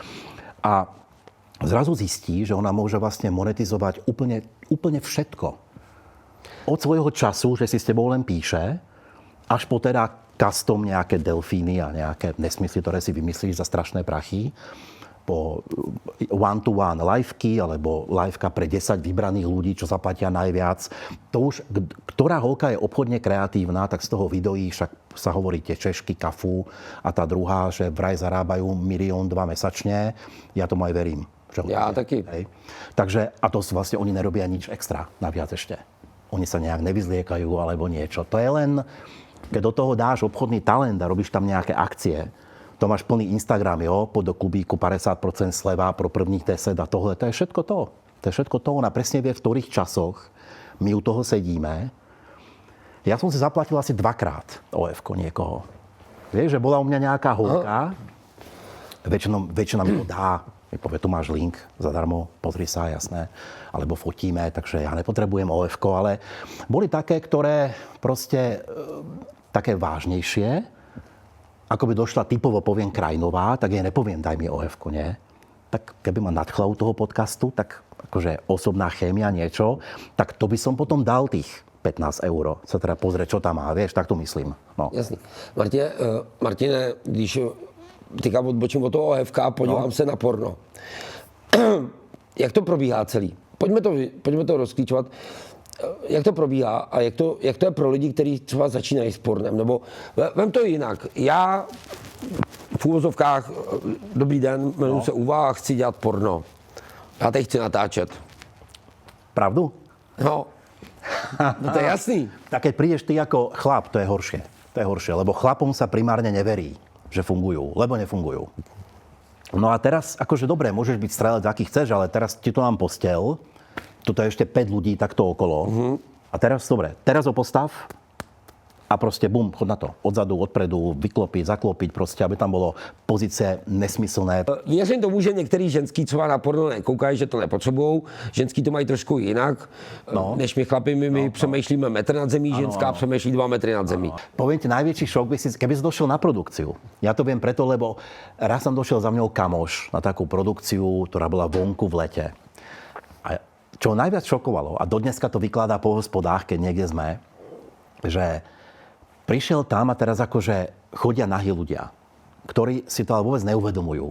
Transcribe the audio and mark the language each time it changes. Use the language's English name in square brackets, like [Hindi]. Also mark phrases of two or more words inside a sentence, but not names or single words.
[Slovak] A zrazu zistí, že ona môže vlastne monetizovať úplne všetko. Od svojho času, že si s tebou len píše, až po teda custom nejaké delfíny a nejaké nesmysly, ktoré si vymyslíš za strašné prachy, po one-to-one liveky, alebo liveka pre 10 vybraných ľudí, čo zaplatia najviac. To už, ktorá holka je obchodne kreatívna, tak z toho videí však sa hovorí tie Češky, Kafu a tá druhá, že vraj zarábajú 1,2 milióna mesačne. Ja tomu aj verím. [Czech] Ja taky. [Slovak] Hej. Takže, a to vlastne oni nerobia nič extra, naviac ešte. Oni sa nejak nevyzliekajú alebo niečo. To je len, keď do toho dáš obchodný talent a robíš tam nejaké akcie, to máš plný Instagram, jo, poď do klubíku 50% [Czech] sleva pro prvních 10 a tohle, [Slovak] to je všetko to. To je všetko to, ona presne vie, v ktorých časoch my u toho sedíme. Ja som si zaplatil asi 2-krát OF-ko niekoho. Vieš, že bola u mňa nejaká holka, väčšina mi to dá, povie, tu máš link zadarmo, pozri sa, jasné, alebo fotíme, takže ja nepotrebujem OF-ko, ale boli také, ktoré proste také vážnejšie. Ako by došla typovo, poviem, Krajinová, tak jej nepoviem, daj mi OF-ko, nie? Tak keby ma nadchla u toho podcastu, tak akože osobná chémia, niečo, tak to by som potom dal tých 15 €. Sa teda pozrieť, čo tam má, vieš, tak to myslím. No. [Czech] Jasný. Martine, když teďka odbočím od toho OFK a podívám se na porno. Jak to probíhá celý? Pojďme to rozklíčovat. Jak to probíhá a jak to je pro lidi, kteří třeba začínají s pornem? Nebo vem to jinak. Já v úvozovkách, dobrý den, jmenuji se Uva a chci dělat porno. Já teď chci natáčet. Pravdu? No to je jasný. [Slovak] Tak keď prídeš ty ako chlap, to je horšie. To je horšie, lebo chlapom sa primárne neverí, že fungujú, lebo nefungujú. No a teraz, akože dobre, môžeš byť strelec, aký chceš, ale teraz ti to mám posteľ. Tuto je ešte 5 ľudí takto okolo. A teraz, dobre, teraz ho postav a proste bum, chod na to. Odzadu, odpredu, vyklopiť, zaklopiť, proste, aby tam bolo pozície nesmyslné. [Czech] Věřím tomu, že některý ženský třeba na porno nekoukají, že to nepotřebujou. Ženský to mají trošku jinak, než my chlapi. My přemýšlíme metr nad zemí, ženská přemýšlí 2 metry nad zemí. [Slovak] Poviem ti, najväčší šok by si, keby si došiel na produkciu. Ja to viem preto, lebo raz som došiel za mňou kamoš na takú produkciu, ktorá bola vonku v lete. A čo najviac šokovalo, a dodneska to vykladá po hospodách, keď niekde sme, že prišiel tam a teraz akože chodia nahí ľudia, ktorí si to ale vôbec neuvedomujú.